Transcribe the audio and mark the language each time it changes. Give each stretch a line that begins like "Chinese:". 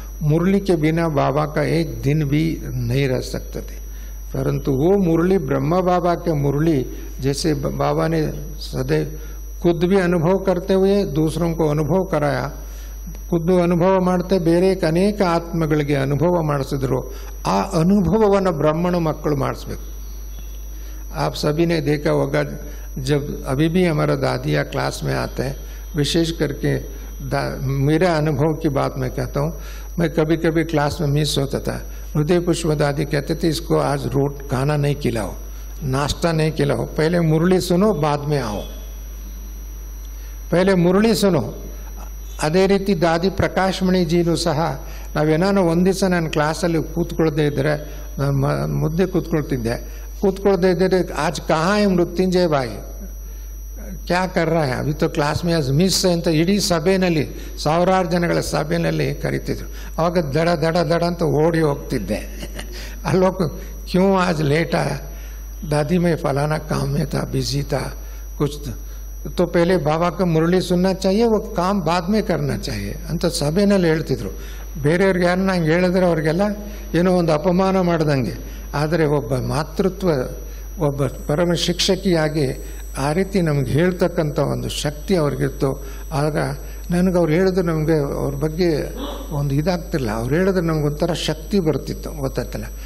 Hindi: मुरली के बिना बाबा का एक दिन भी नहीं रह सकते थे, परंतु वो मुरली ब्रह्मा बाबा के मुरली जैसे बाबा ने सदैव खुद भी अनुभव करते हुए दूसरों को अनुभव कराया, खुद अनुभव
Kannada: ಮಾಡ್ತೆ ಬೇರೆ ಅನೇಕ ಆತ್ಮಗಳಿಗೆ ಅನುಭವ ಮಾಡಿಸಿದ್ರು। ಆ ಅನುಭವವನ್ನು ಬ್ರಾह्मण ಮಕ್ಕಳು ಮಾಡಿಸಬೇಕು।
Hindi: आप सभी ने देखा होगा, जब अभी भी हमारा दादिया क्लास में आते हैं, विशेष करके मेरा अनुभव की बात मैं कहता हूँ, मैं कभी कभी क्लास में मिस होता था। हृदय पुष्प दादी कहते थे इसको आज खाना नहीं खिलाओ, नाश्ता नहीं खिलाओ, पहले मुरली सुनो बाद में आओ, पहले मुरली सुनो।
Kannada: ಅದೇ ರೀತಿ ದಾದಿ ಪ್ರಕಾಶಮಣಿ ಜೀನು ಸಹ ನಾವೇನಾನು ಒಂದು ದಿವಸ ನಾನು ಕ್ಲಾಸಲ್ಲಿ ಕೂತ್ಕೊಳ್ದೇ ಇದ್ದರೆ ಮುದ್ದೆ ಕೂತ್ಕೊಳ್ದೇ ಇದ್ದರೆ
Hindi: आज कहाँ है मृत्युंजय भाई, क्या कर रहा है, अभी तो क्लास में आज मिस
Kannada: ಅಂತ ಇಡೀ ಸಭೆಯಲ್ಲಿ ಸಾವಿರಾರು ಜನಗಳ ಸಭೆಯಲ್ಲಿ ಕರೀತಿದ್ರು। ಆವಾಗ ದಡ ದಡ ದಡ ಅಂತ ಓಡಿ ಹೋಗ್ತಿದ್ದೆ। ಅಲ್ಲೋಗ
Hindi: क्यों आज लेट आया, दादी में फलाना काम में था, बिजी था कुछ, तो पहले बाबा का मुरली सुनना चाहिए, वो काम बाद में करना चाहिए
Kannada: ಅಂತ ಸಭೆಯಲ್ಲಿ ಹೇಳ್ತಿದ್ರು। ಬೇರೆಯವ್ರಿಗೆ ಯಾರನ್ನ ಹಂಗೆ ಹೇಳಿದ್ರೆ ಅವ್ರಿಗೆಲ್ಲ ಏನೋ ಒಂದು ಅಪಮಾನ ಮಾಡ್ದಂಗೆ। ಆದರೆ ಒಬ್ಬ ಮಾತೃತ್ವ, ಒಬ್ಬ ಪರಮ ಶಿಕ್ಷಕಿಯಾಗಿ ಆ ರೀತಿ ನಮ್ಗೆ ಹೇಳ್ತಕ್ಕಂಥ ಒಂದು ಶಕ್ತಿ ಅವ್ರಿಗಿತ್ತು। ಆಗ ನನಗೆ ಅವ್ರು ಹೇಳಿದ್ರು ನಮಗೆ ಅವ್ರ ಬಗ್ಗೆ ಒಂದು ಇದಾಗ್ತಿಲ್ಲ, ಅವ್ರು ಹೇಳಿದ್ರೆ ನಮಗೊಂಥರ ಶಕ್ತಿ ಬರ್ತಿತ್ತು, ಗೊತ್ತಾಗ್ತಿಲ್ಲ।